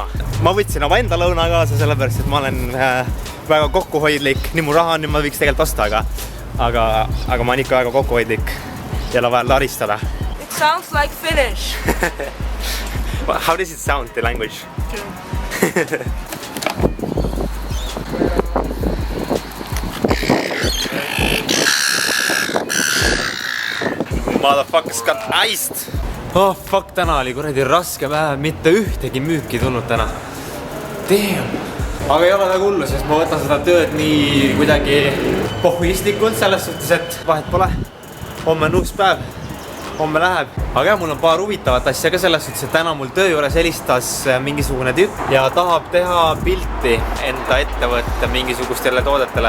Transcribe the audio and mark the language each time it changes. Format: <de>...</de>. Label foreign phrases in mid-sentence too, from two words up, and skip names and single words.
<et>Ma võtsin oma enda lõuna kaasa sellepärast, et ma olen väga kokkuhoidlik. Nii mu raha on, nüüd ma võiks tegelikult osta, aga ma olen ikka väga kokkuhoidlik ja la vaja laristada.</et> <en>It sounds like Finnish. How does it sound, the language? Motherfuckers got iced. Oh fuck,</en> <et>täna oli kuradi raske päev, mitte ühtegi müüki tulnud täna.</et> <en>Damn.</en> <et>Aga ei ole väga hullu, sest ma võtan seda tööd nii kuidagi pohhuistlikult selles suhtes, et vahet pole. Homme on uus päev, homme läheb. Aga mul on paar huvitavat asja ka selles suhtes, et täna mul töö juures helistas mingisugune tüüp ja tahab teha pilti enda ettevõtte mingisugustele toodetele.</et>